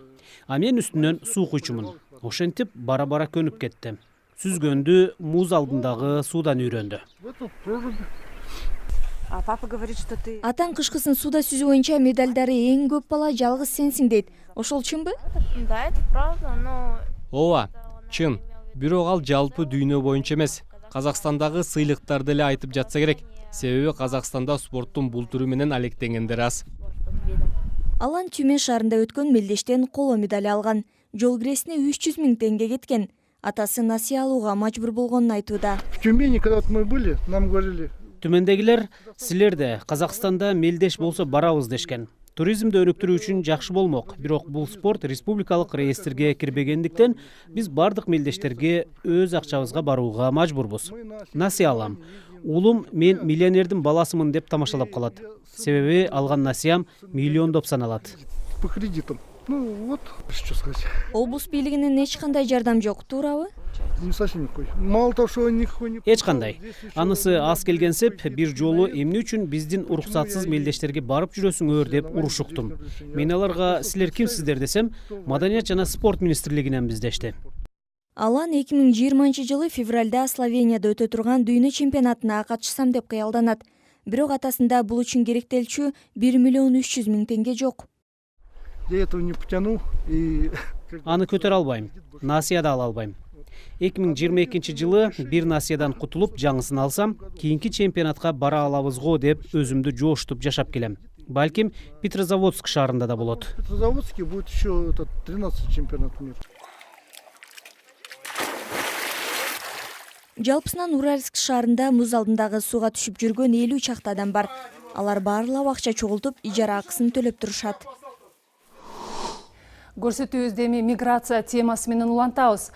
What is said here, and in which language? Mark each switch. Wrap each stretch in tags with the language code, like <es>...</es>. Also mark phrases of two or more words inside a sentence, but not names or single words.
<ky>А мен үстүнөн суу куйчумун. Ошентип бара-бара көнүп кетти. Сүзгөндү муз алдындагы суудан үйрөндү. Атаң кышкысын сууда сүзүү боюнча медалдары эң көп бала жалгыз сенсиң дейт. Ошол чынбы?</ky> <ru>Да, это правда, но...</ru> <ky>Ооба, чын. Бирок ал жалпы дүйнө боюнча эмес. Казакстандагы сыйлыктарды эле айтып жатса керек. Себеби Казакстанда спорттун бул түрү менен алектенгендер аз. Алан Тюмень шаарында өткөн мелдештен коло медаль алган. Жол киресине 300 000 теңге кеткен. Атасы насыя алууга мажбур болгонун айтууда.</ky> <ru>В Тюмени, когда мы были, нам говорили...</ru> <ky>Түмендегилер, силер де Казакстанда мелдеш болсо барабыз дешкен. Туризмди өнүктүрүү үчүн жакшы болмок. Бирок бул спорт республикалык реестрге кирбегендиктен биз бардык мелдештерге өз акчабызга барууга мажбурбуз. Насыя алам. Улум мен миллионердин баласымын деп тамашалап калат. Себеби алган насыям миллиондоп саналат.</ky> <ru>По кредитам. Ну вот, что сказать.</ru> <ky>Облус бийлигинин эч кандай жардам жок, туурабы?</ky> <ru>Не совсем никакой. Мало того, что никакой не...</ru> <ky>эч кандай. Анысы аз келгенсеп, бир жолу эмне үчүн биздин уруксатсыз мелдештерге барып жүрөсүңөр деп урушуктум. Мен аларга силер кимсиздер десем, Маданият жана спорт министрлигинен биздешти. Алан 2020 жылы февралда Словенияда өтө турган дүйнө чемпионатына катышсам деп кыялданат. Бирок атасында бул үчүн керектелчү 1 миллион 300 000 теңге жок.</ky> <ru>Я этого не потяну и...</ru> <ky>Аны көтөрө албайм, насыя да ала албайм. 2022 жылы бир насыядан кутулуп, жаңысын алсам, кийинки чемпионатка бара алабыз го деп өзүмдү жоштуп жашап келем. Балким Петрозаводск шаарында да болот.</ky> <ru>В Петрозаводске будет еще 13 чемпионат мира.</ru> <ky>Жалпысынан Уральск шаарында муз алдындагы сууга түшүп жүргөн 50 чакты адам бар. Алар баарлап акча чогултуп, ижара акысын төлөп турушат. Көрсөтүүбүздө эми миграция темасы менен улантабыз.</ky>